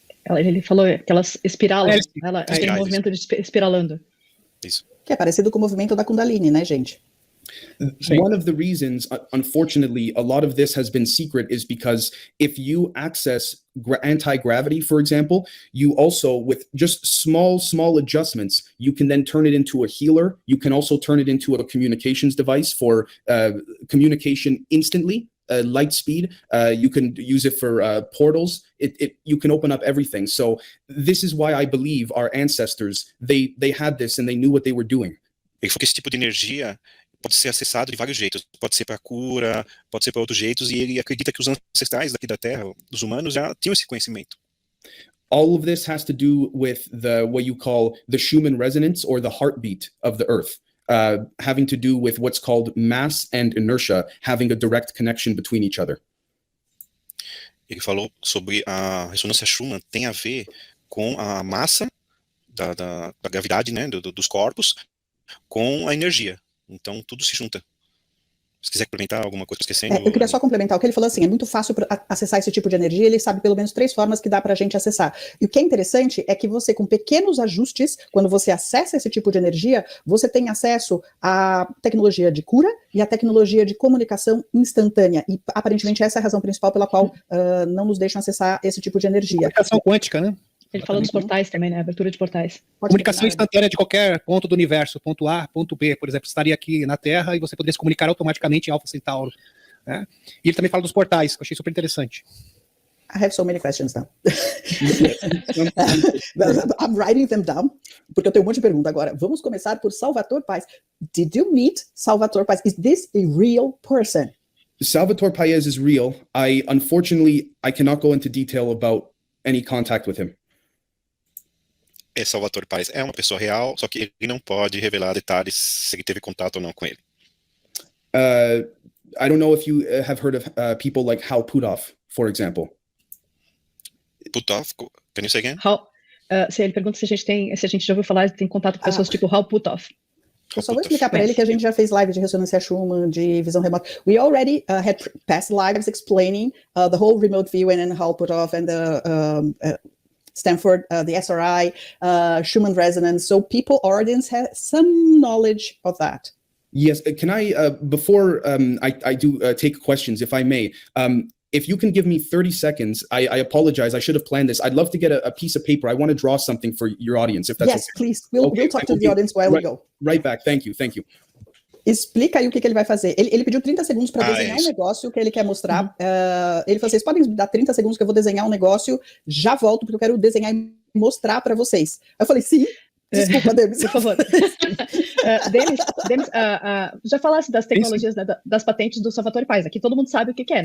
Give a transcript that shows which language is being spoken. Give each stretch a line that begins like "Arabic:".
Portuguese: Ele falou que elas espiralam, ela tem um
Spanish: Espirales.
Portuguese: movimento de espiralando. Isso. Que é parecido com o movimento da Kundalini, né, gente?
English: One of the reasons, unfortunately, a lot of this has been secret is because if you access anti-gravity, for example, you also, with just small adjustments, you can then turn it into a healer. You can also turn it into a communications device for communication instantly, light speed. You can use it for portals. You can open up everything. So this is why I believe our ancestors, they had this and they knew what they were doing.
Portuguese: Ele falou que esse tipo de energia pode ser acessado de vários jeitos, pode ser para cura, pode ser para outros jeitos, e ele acredita que os ancestrais daqui da Terra, os humanos, já tinham esse conhecimento.
English: All of this has to do with what you call the Schumann resonance, or the heartbeat of the Earth, having to do with what's called mass and inertia, having a direct connection between each other.
Portuguese: Ele falou sobre a ressonância Schumann tem a ver com a massa da gravidade, né, dos corpos, com a energia. Então, tudo se junta. Se quiser complementar alguma coisa, esquecendo... Eu queria só complementar o que ele falou, assim, é muito fácil acessar esse tipo de energia, ele sabe pelo menos 3 formas que dá pra gente acessar. E o que é interessante é que você, com pequenos ajustes, quando você acessa esse tipo de energia, você tem acesso à tecnologia de cura e à tecnologia de comunicação instantânea. E, aparentemente, essa é a razão principal pela qual não nos deixam acessar esse tipo de energia. Comunicação quântica, né? Ele falou dos portais também, né? Abertura de portais. Comunicação instantânea de qualquer ponto do universo, ponto A, ponto B, por exemplo, estaria aqui na Terra e você poderia se comunicar automaticamente em Alpha Centauro, né? E ele também fala dos portais, que eu achei super interessante.
English: I have so many questions now. I'm writing them down,
Portuguese: porque eu tenho um monte de perguntas agora. Vamos começar por Salvatore Pais.
English: Did you meet Salvatore Pais? Is this a real person? Salvatore Pais is real. Unfortunately, I cannot go into detail about any contact with him.
Portuguese: Salvatore Pais é uma pessoa real, só que ele não pode revelar detalhes se ele teve contato ou não com ele.
English: I don't know if you have heard of people like Hal Puthoff, for example. Puthoff, can you say again?
Portuguese: Se ele pergunta se a gente já ouviu falar, tem contato com pessoas tipo Hal Puthoff. Eu só vou explicar para ele que a gente já fez live de ressonância Schumann, de visão remota.
English: We already had past lives explaining the whole remote viewing and Hal Puthoff and the Stanford, the SRI, Schumann resonance. So people, audience, have some knowledge of that. Yes, can I, before I do take questions, if I may, if you can give me 30 seconds, I apologize, I should have planned this. I'd love to get a piece of paper. I want to draw something for your audience, if that's yes, okay. Please. We'll talk to the audience while we go. Right back, thank you.
Portuguese: Explica aí o que ele vai fazer. Ele pediu 30 segundos para desenhar um negócio que ele quer mostrar. Ele falou, vocês podem dar 30 segundos que eu vou desenhar um negócio, já volto, porque eu quero desenhar e mostrar para vocês. Eu falei, sim. Desculpa, Demis. Por favor. Demis, já falasse das tecnologias, né, das patentes do Salvatore Pais. Aqui todo mundo sabe o que é, né?